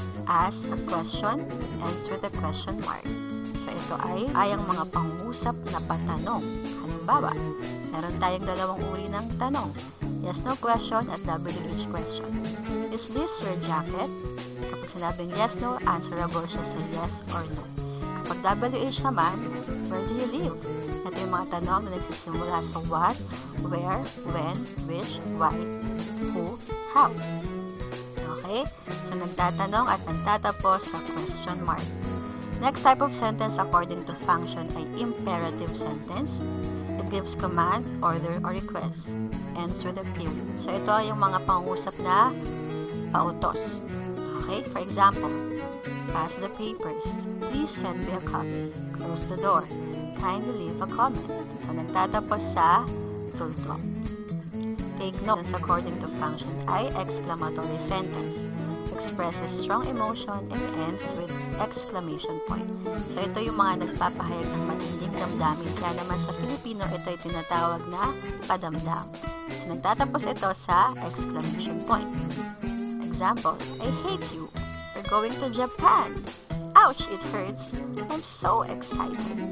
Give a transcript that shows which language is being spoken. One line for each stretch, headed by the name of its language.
English: Ask a question, ends with a question mark.
Filipino: So ito ay ang mga pangusap na patanong. Halimbawa, meron tayong dalawang uri ng tanong.
English: Yes-no question at WH question. Is this your jacket?
Filipino: Kapag sinabing
English: yes-no, answerable siya sa yes or no.
Filipino: Kapag WH naman,
English: where do you live?
Filipino: Ito yung mga tanong na nagsisimula sa what, where, when, which, why, who, how. Okay? So, nagtatanong at nagtatapos sa question mark.
English: Next type of sentence according to function ay imperative sentence. It gives command, order, or request. Ends with a period.
Filipino: So, ito ay yung mga pangusap na pautos.
English: Okay? For example, pass the papers. Please send me a copy. Close the door. Kindly leave a comment.
Filipino: So, nagtatapos sa tuldok.
English: Take note, according to function ay exclamatory sentence. Expresses strong emotion and ends with exclamation point.
Filipino: So, ito yung mga nagpapahayag ng matinding damdamin. Kaya naman sa Filipino, ito ay tinatawag na padamdam. So, nagtatapos ito sa exclamation point. Example,
English: I hate you. We're going to Japan. Ouch, it hurts. I'm so excited.